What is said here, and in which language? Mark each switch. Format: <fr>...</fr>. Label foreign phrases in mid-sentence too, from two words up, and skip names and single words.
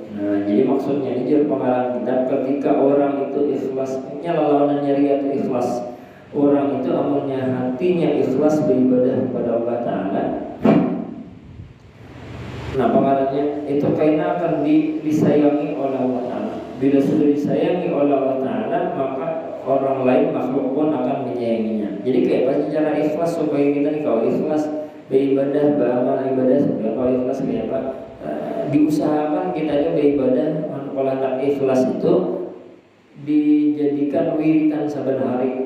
<id>Nah, jadi maksudnya ini jadi pengalaman kita ketika orang itu ikhlasnya lawanannya riya itu ikhlas. Orang itu amalnya hatinya ikhlas beribadah kepada Allah Ta'ala. Nah, pengaruhnya itu karena akan disayangi oleh Allah Ta'ala. Bila sudah disayangi oleh Allah Ta'ala, maka orang lain makhluk pun akan menyayanginya.</id> <bjn>Jadi kayak apa cara ikhlas supaya kita nih kalau ikhlas beribadah, beramal ibadah supaya kalau ikhlas kayak apa?</bjn> <id>Diusahakan kita aja beribadah. Kalau hendak ikhlas itu dijadikan wiridan saban hari.</id>